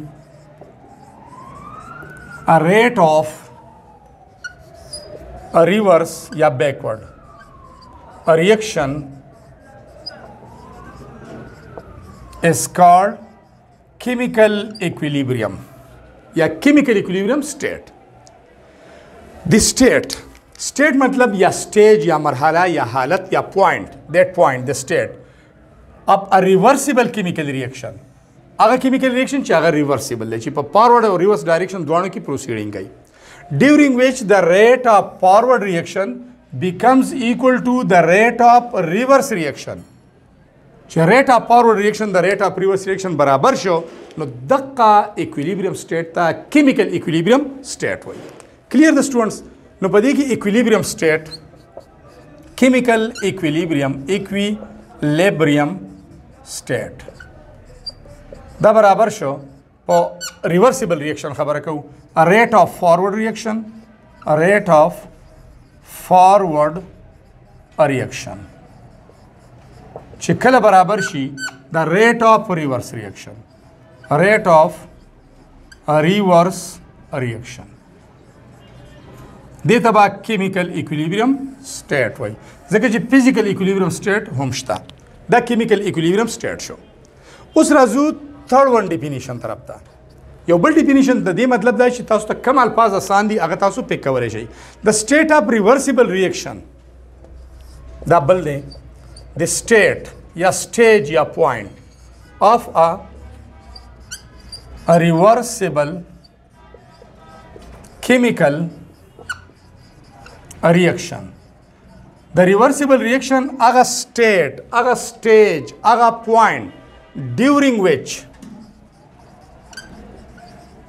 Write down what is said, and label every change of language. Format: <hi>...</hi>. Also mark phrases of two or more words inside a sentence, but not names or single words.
<en>a rate of a reverse या backward a reaction is called chemical equilibrium या chemical equilibrium state. The state</en> <ur>مطلب یا</ur> <en>stage</en> <ur>یا مرحلہ یا حالت یا</ur> <en>point that point the state of a reversible chemical reaction</en> <ps>هغه</ps> <en>chemical reaction</en> <ps>چې هغه reversible دی چې په forward او</ps> <en>reverse direction</en> <ps>دواړو کې proceeding کوي</ps> <en>during which the rate of forward reaction becomes equal to the rate of reverse reaction</en> <ps>چې</ps> <en>rate of forward reaction the rate of reverse reaction</en> <ps>برابر شو نو دقه</ps> <en>equilibrium state</en> <ps>ته</ps> <en>chemical equilibrium state</en> <ps>وایي.</ps> <en>clear the students.</en> <ps>نو په دې کې</ps> <en>equilibrium state chemical equilibrium state</en> <ps>دا برابر شو په</ps> <en>reversible reaction</en> <ps>خبره کوو</ps> <en>a rate of forward reaction</en> <ps>چې کله برابر شي</ps> <en>the rate of reverse reaction</en> <ps>دې ته به</ps> <en>chemical equilibrium state</en> <ps>وایي ځکه چې</ps> <en>physical equilibrium state</en> <ps>هم شته دا</ps> <en>chemical equilibrium state</en> <ps>شو. اوس راځو</ps> <en>third one definition</en> <ps>طرف ته. یو بل definition د دې مطلب دا چې تاسو ته کم الفاظ آسان دي هغه تاسو پک کولی شئ.</ps> <en>the state of reversible reaction</en> <ps>دا بل دی</ps> <en>the state یا stage یا point of a reversible chemical reaction. The reversible reaction هغه state هغه stage هغه point during which</en>